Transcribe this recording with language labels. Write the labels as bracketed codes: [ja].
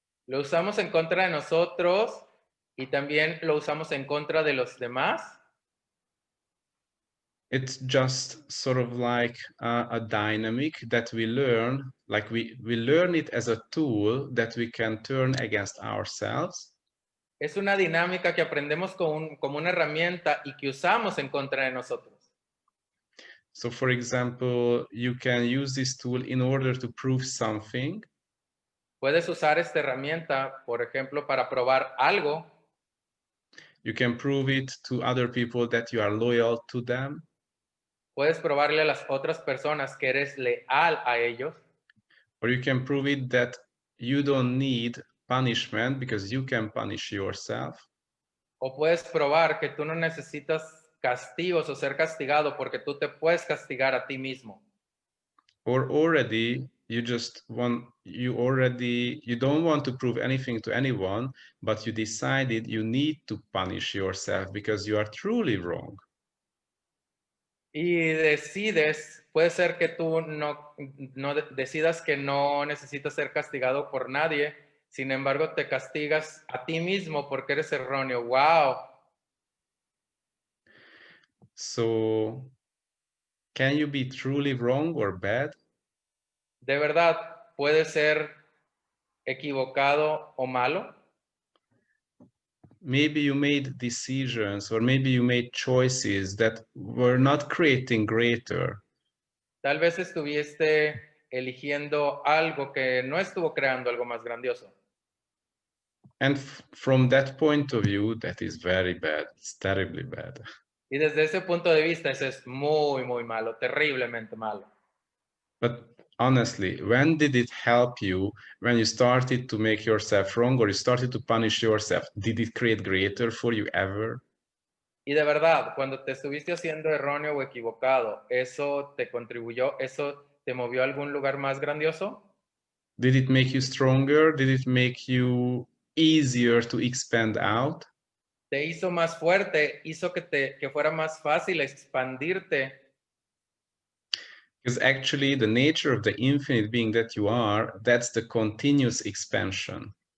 [es] Lo usamos en contra de nosotros y también lo usamos en contra de los demás. [en] It's just sort of like a dynamic that we learn, like we learn it as a tool that we can turn against ourselves. [es] Es una dinámica que aprendemos como una herramienta y que usamos en contra de nosotros. [en] So for example, you can use this tool in order to prove something. [es] Puedes usar esta herramienta, por ejemplo, para probar algo. [en] You can prove it to other people that you are loyal to them. [es] Puedes probarle a las otras personas que eres leal a ellos. [en] Or you can prove it that you don't need punishment because you can punish yourself. [es] O puedes probar que tú no necesitas castigos o ser castigado porque tú te puedes castigar a ti mismo. [en] Or already you don't want to prove anything to anyone, but you decided you need to punish yourself because you are truly wrong. [es] Y decides, puede ser que tú no decidas que no necesitas ser castigado por nadie, Sin embargo, te castigas a ti mismo porque eres erróneo. ¡Wow! [en] So, can you be truly wrong or bad? [es] ¿De verdad puede ser equivocado o malo? [en] Maybe you made decisions or maybe you made choices that were not creating greater. [es] Tal vez estuviste eligiendo algo que no estuvo creando algo más grandioso. [en] And from that point of view, that is very bad. It's terribly bad. [es] Y desde ese punto de vista, eso es muy, muy malo, terriblemente malo. [en] But honestly, when did it help you when you started to make yourself wrong or you started to punish yourself? Did it create greater for you ever? [es] Y de verdad, cuando te estuviste haciendo erróneo o equivocado, ¿eso te contribuyó? ¿Eso te movió a algún lugar más grandioso? [en] Did it make you stronger? Did it make you easier to expand out? [es] ¿Te hizo más fuerte? ¿Hizo que fuera más fácil expandirte? [en] Because actually the nature of the infinite being that you are, that's the continuous expansion.